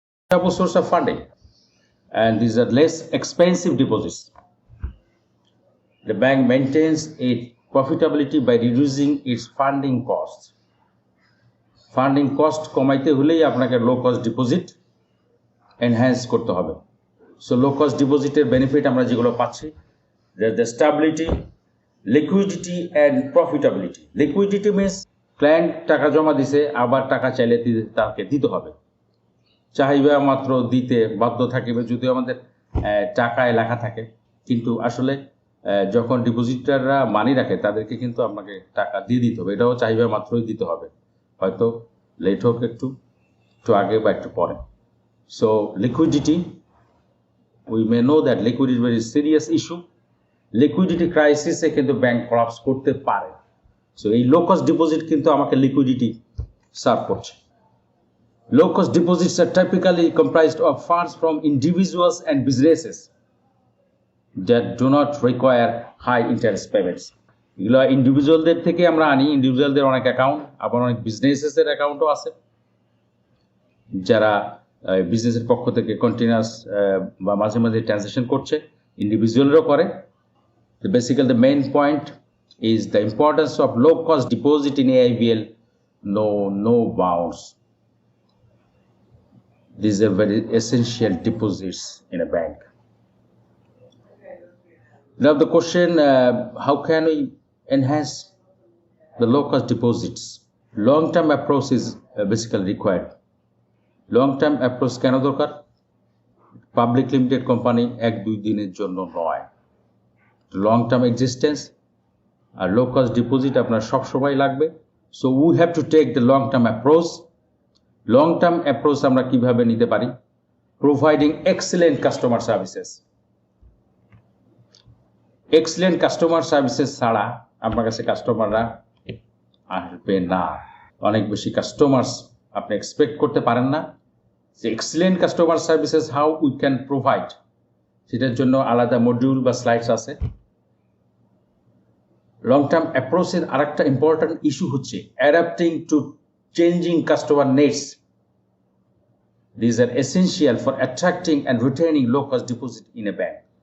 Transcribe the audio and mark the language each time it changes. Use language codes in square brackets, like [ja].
[en] a source of funding, and these are less expensive deposits. The bank maintains its profitability by reducing its funding costs. [bn] Funding cost কমাইতে হলেই আপনাকে low cost deposit enhance করতে হবে। So low cost ডিপোজিটের benefit আমরা যেগুলো পাচ্ছি, [en] The stability, liquidity and profitability. [bn] Liquidity means client টাকা জমা দিছে, আবার টাকা চাইলে তাকে দিতে হবে, চাহিদা মাত্র দিতে বাধ্য থাকিবে, যদিও আমাদের টাকায় লেখা থাকে, কিন্তু আসলে যখন ডিপোজিটাররা মানি রাখে তাদেরকে কিন্তু আপনাকে টাকা দিয়ে দিতে হবে, এটাও চাহিদা মাত্রই দিতে হবে, হয়তো লেট হোক, একটু আগে বা একটু পরে। [en] So liquidity, we may know that liquidity very serious issue. [bn] Liquidity ক্রাইসিসে কিন্তু ব্যাংক কলাপস করতে পারে। সো এই লো কস্ট ডিপোজিট কিন্তু আমাকে লিকুইডিটি সার্ভ করছে। [en] Low cost deposits are typically comprised of funds from individuals and businesses that do not require high interest payments. [bn] এগুলো ইন্ডিভিজুয়ালদের থেকে আমরা আনি, ইন্ডিভিজুয়ালদের অনেক অ্যাকাউন্ট, আবার অনেক বিজনেসেসের অ্যাকাউন্টও আছে, যারা বিজনেসের পক্ষ থেকে কন্টিনিউয়াস বা মাঝে মাঝে ট্রানজ্যাকশন করছে, ইন্ডিভিজুয়ালরাও করে। [en] Basically the main point is the importance of low cost deposit in AIBL, no bounds. These are very essential deposits in a bank. Now the question, how can we enhance the low-cost deposits? Long-term approach is basically required. [bn] Long-term approach কেন দরকার? Public limited company 1-2 দিনের জন্য নয়, [en] long-term existence [bn] আর low-cost deposit আপনার সব সময় লাগবে। [en] So we have to take the long-term approach. [bn] Long term approach আমরা কিভাবে নিতে পারি? [en] Providing excellent customer services. [bn] Excellent customer services ছাড়া আপনার কাছে কাস্টমাররা আসবে না। অনেক বেশি কাস্টমার্স আপনি এক্সপেক্ট করতে পারেন না। যে excellent customer services [en] how we can provide, [bn] সেটার জন্য আলাদা মডিউল বা স্লাইডস আছে। লং টার্ম অ্যাপ্রোচের আরেকটা ইম্পর্ট্যান্ট ইস্যু হচ্ছে adapting two [en] changing customer needs. These are essential for attracting and retaining low-cost deposit in a bank.